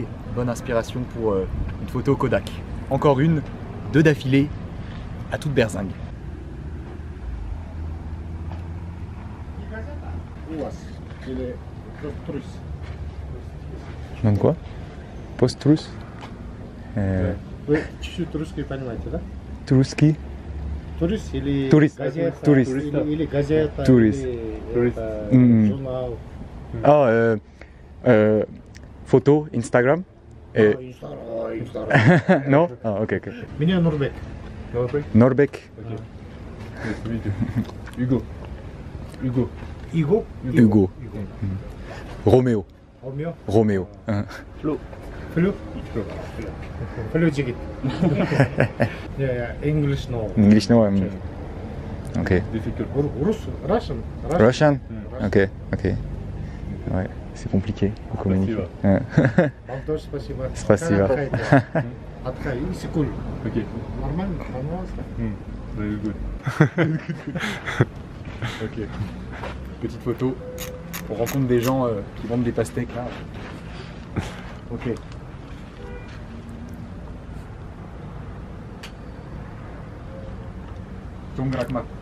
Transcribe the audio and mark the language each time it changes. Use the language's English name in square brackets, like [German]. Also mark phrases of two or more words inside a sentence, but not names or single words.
[French] Bonne inspiration pour une photo Kodak. Encore une, 2 d'affilée, à toute berzingue. Je demande quoi? Post-Trus? [Russian] Вы чуть-чуть русский понимаете, да? Туристский? Турист или Турист. газета, Турист. или газета, Турист. или это журнал. [French] Ah, photo, Instagram? Et... [Russian] Инстаграм. [French] Non? Ah, ok, ok. [Russian] Меня Нурбек. [French] Norbek? Hugo. Hugo. [Russian] Иго. [French] Hugo. Roméo. [Russian] Ромео. [French] Roméo. Флю. Флю жигит. [English] English no. English no? Ok. Russian. Russian? Ok, ok. [French] Ouais, c'est compliqué de communiquer. [Russian] Вам тоже спасибо. Спасибо. Отхай, секунду. Ok. Нормально? Понравилось? [English] Very good. [French] Ok. Petite photo. On rencontre des gens qui vendent des pastèques là. Ok. Tongrakma.